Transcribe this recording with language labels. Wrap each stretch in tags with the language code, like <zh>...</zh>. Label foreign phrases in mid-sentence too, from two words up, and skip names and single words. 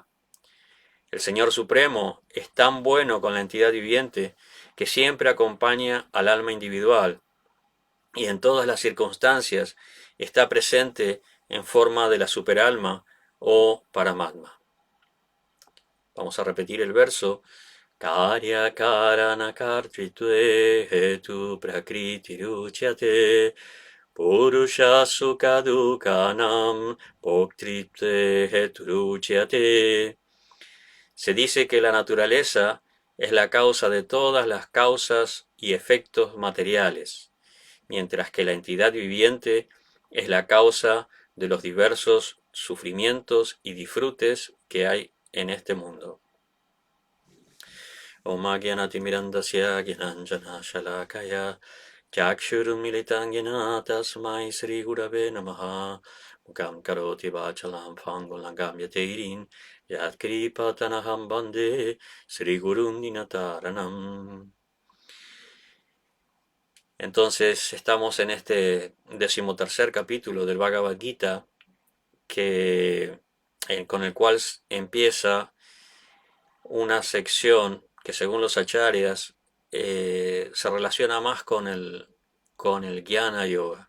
<es>El Señor Supremo es tan bueno con la entidad viviente que siempre acompaña al alma individual y en todas las circunstancias está presente en forma de la superalma o Paramatma. Vamos a repetir el verso.</es> <sa>Karya karana kartritve hetu prakriti ruchyate purusha sukha dukhanam bhoktritve hetu ruchyate.</sa> <es>Se dice que la naturaleza es la causa de todas las causas y efectos materiales, mientras que la entidad viviente es la causa de los diversos sufrimientos y disfrutes que hay en este mundo.</es> <sa>Om Agyanatimirandasya Gyananjana Shalakaya Chakshurum tasmai Sri Gurave Namaha Mukam Karoti Vachalam Pangolangam Yateirin Yat Kripatanaham Bande Sri Gurum Dinataranam.</sa> <es>Entonces estamos en este 13º capítulo del Bhagavad Gita con el cual empieza una sección que según los acharyas se relaciona más con el</es> <sa>Jnana Yoga.</sa>